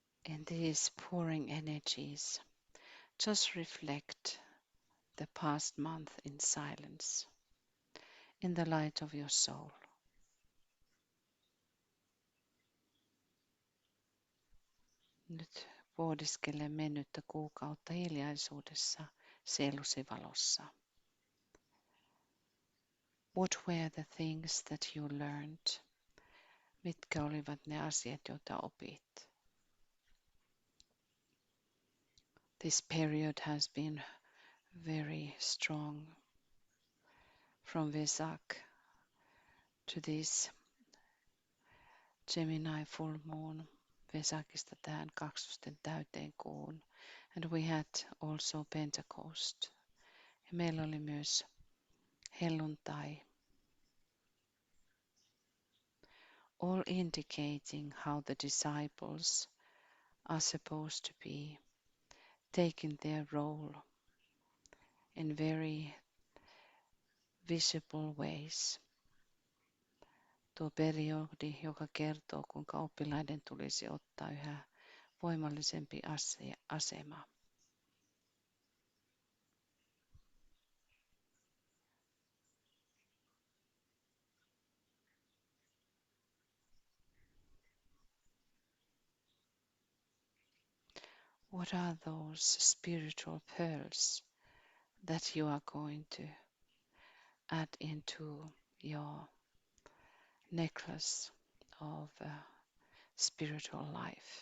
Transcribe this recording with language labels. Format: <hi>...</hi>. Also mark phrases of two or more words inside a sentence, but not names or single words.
<en>In these pouring energies, just reflect the past month in silence, in the light of your soul.</en> <fi>Nyt pohdiskele mennyttä kuukautta hiljaisuudessa sielusi valossa.</fi> <en>What were the things that you learned?</en> <fi>Mitkä olivat ne asiat, joita opit?</fi> <en>This period has been very strong from Vesak to this Gemini full moon.</en> <fi>Vesakista tähän kaksosten täyteen kuun.</fi> <en>And we had also Pentecost.</en> <fi>Ja meillä oli myös helluntai.</fi> <en>All indicating how the disciples are supposed to be taking their role in very visible ways.</en> <fi>Tuo periodi, joka kertoo, kuinka oppilaiden tulisi ottaa yhä voimallisempi asema.</fi> <en>What are those spiritual pearls that you are going to add into your necklace of spiritual life?</en>